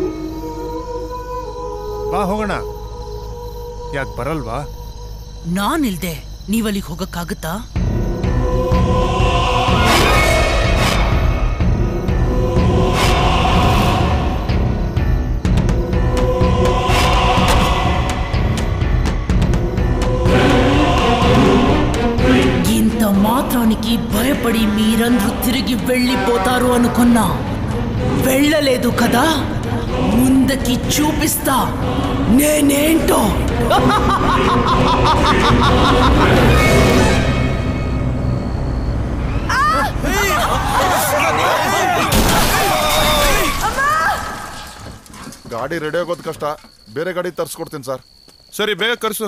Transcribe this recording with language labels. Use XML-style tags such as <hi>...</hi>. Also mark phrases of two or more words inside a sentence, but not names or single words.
<kn>ಬಾ ಹೋಗೋಣ. ಯಾಕೆ ಬರಲ್ವಾ? ನಾನಿಲ್ದೆ ನೀವಲ್ಲಿಗೆ ಹೋಗಕ್ಕಾಗತ್ತಾ?</kn> <te>ఇంత మాత్రానికి భయపడి మీరందరూ తిరిగి వెళ్ళిపోతారు అనుకున్నా. వెళ్ళలేదు కదా, ముందకి చూపిస్తా నేనేంటో.</te> <kn>ಗಾಡಿ ರೆಡಿ ಆಗೋದು ಕಷ್ಟ, ಬೇರೆ ಗಾಡಿ ತರಿಸ್ಕೊಡ್ತೀನಿ ಸರ್. ಸರಿ, ಬೇಗ ಕರ್ಸು.</kn>